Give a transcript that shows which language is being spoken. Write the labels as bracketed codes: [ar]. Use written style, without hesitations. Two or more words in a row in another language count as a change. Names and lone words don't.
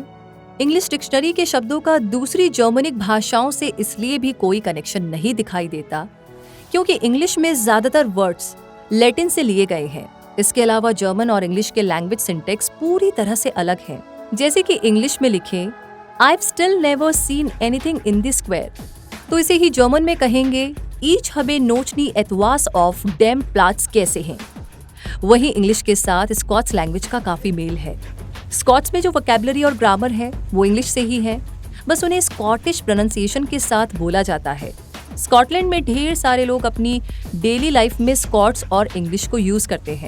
[en] English dictionary [hi] के शब्दों का दूसरी जर्मनिक भाषाओं से इसलिए भी कोई कनेक्शन नहीं दिखाई देता क्योंकि इंग्लिश में ज्यादातर वर्ड्स लैटिन से लिए गए हैं। इसके अलावा जर्मन और इंग्लिश के [en] language syntax [hi] पूरी तरह से अलग हैं। जैसे कि इंग्लिश में लिखें [en] I've still never seen anything in the square, [hi] तो इसे ही जर्मन में कहेंगे [de] Ich habe noch nie etwas auf dem Platz [hi] कैसे हैं। वहीं इंग्लिश के साथ स्कॉट्स लैंग्वेज का काफी मेल है। स्कॉट्स में जो वोकैबुलरी और ग्रामर है वो इंग्लिश से ही है, बस उन्हें [en] Scottish pronunciation [hi] के साथ बोला जाता है। स्कॉटलैंड में ढेर सारे लोग अपनी [en] daily life [hi] में स्कॉट्स और इंग्लिश को यूज करते हैं।